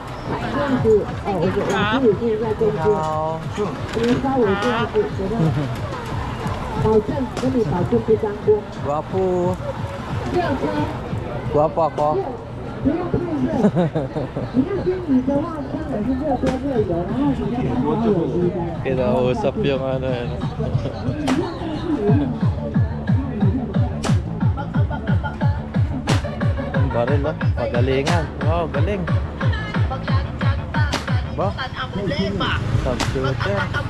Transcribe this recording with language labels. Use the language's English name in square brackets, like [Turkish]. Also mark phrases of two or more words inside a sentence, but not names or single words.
[Chinese] 保证跟你保证不脏锅。 [Filipino] Guwapo. [Chinese] 热车 [Filipino] Guwapo ako. [Chinese] 不要太热，你要煎鱼的话，当然是热锅热油，然后你要刚好有鱼的。 [Filipino] Kinausap yung ano. Ang baril oh. Pagalingan. Wow, galing. Ba? Subshooter.